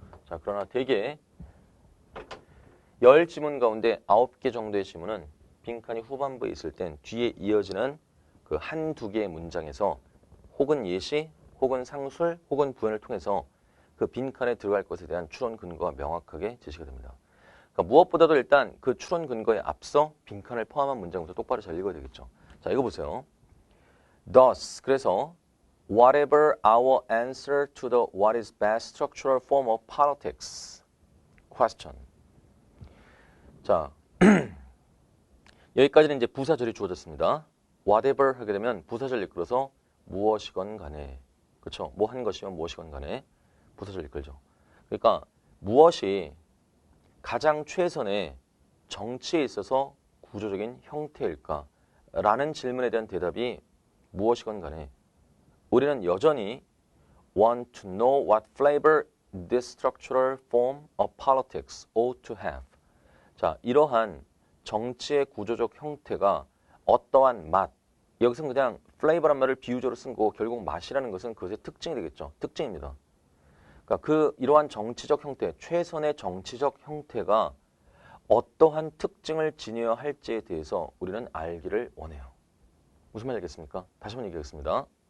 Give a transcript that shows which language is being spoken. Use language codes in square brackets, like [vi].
[ko] 자, 그러나 대개 10지문 가운데 9개 정도의 지문은 빈칸이 후반부에 있을 땐 뒤에 이어지는 그 한두 개의 문장에서 혹은 예시, 혹은 상술, 혹은 부연을 통해서 그 빈칸에 들어갈 것에 대한 추론 근거가 명확하게 제시가 됩니다. 그러니까 무엇보다도 일단 그 추론 근거에 앞서 빈칸을 포함한 문장부터 똑바로 잘 읽어야 되겠죠. 자, 이거 보세요. [en] Thus, [ko] 그래서 [en] whatever our answer to the what is best structural form of politics question. [ko] 자, 여기까지는 이제 부사절이 주어졌습니다. whatever 하게 되면 부사절 이끌어서 무엇이건 간에, 그렇죠? 뭐 한 것이면 무엇이건 간에 부사절 이끌죠. 그러니까 무엇이 가장 최선의 정치에 있어서 구조적인 형태일까? 라는 질문에 대한 대답이 무엇이건 간에 우리는 여전히 [en] want to know what flavor this structural form of politics ought to have. [ko] 자, 이러한 정치의 구조적 형태가 어떠한 맛, 여기서 그냥 flavor란 말을 비유적으로 쓴 거고 결국 맛이라는 것은 그것의 특징이 되겠죠. 특징입니다. 그러니까 이러한 정치적 형태, 최선의 정치적 형태가 어떠한 특징을 지녀야 할지에 대해서 우리는 알기를 원해요. 무슨 말인지 알겠습니까? 다시 한번 얘기하겠습니다.